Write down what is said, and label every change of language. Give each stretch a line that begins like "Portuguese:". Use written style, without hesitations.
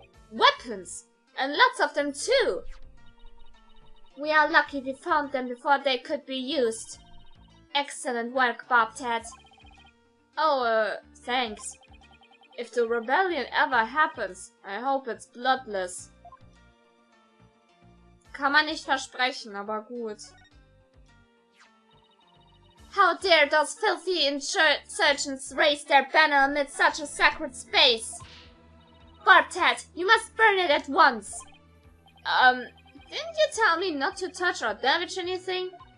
English: Weapons! And lots of them too! We are lucky we found them before they could be used. Excellent work, Bobcat. Oh, thanks. If the rebellion ever happens, I hope it's bloodless.
German: Kann man nicht versprechen, aber gut.
English: How dare those filthy insurgents raise their banner amid such a sacred space? Bobcat, you must burn it at once. Didn't you tell me not to touch or damage anything?